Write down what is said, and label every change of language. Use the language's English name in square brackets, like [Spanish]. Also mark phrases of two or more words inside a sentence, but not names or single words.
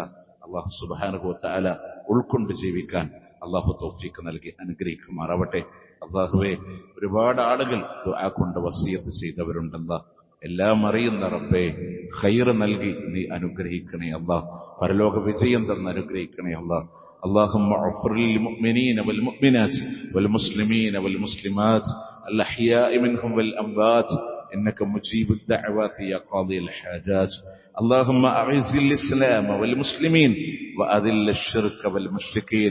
[Arabic] الله سبحانه وتعالى [Malayalam] ഉൾക്കൊണ്ട് ജീവിക്കാൻ അള്ളാഹു തൗഫീഖ് നൽകി അനുഗ്രഹിക്കുമാറാവട്ടെ. അള്ളാഹുവേ, ഒരുപാട് ആളുകൾ ദുആ കൊണ്ട് വസിയത്ത് ചെയ്തവരുണ്ടല്ല. എല്ലാം അറിയുന്ന റബ്ബേ, ഖൈർ നൽകി നീ അനുഗ്രഹിക്കണേ അല്ലാഹ്. പരലോക വിജയം തന്ന് അനുഗ്രഹിക്കണേ അല്ലാഹ്. [Arabic] اللهم اغفر للمؤمنين والمؤمنات والمسلمين والمسلمات الأحياء منهم والأموات إنك مجيب الدعوات يا قاضي الحاجات. اللهم أعز الإسلام والمسلمين وأذل الشرك والمشركين.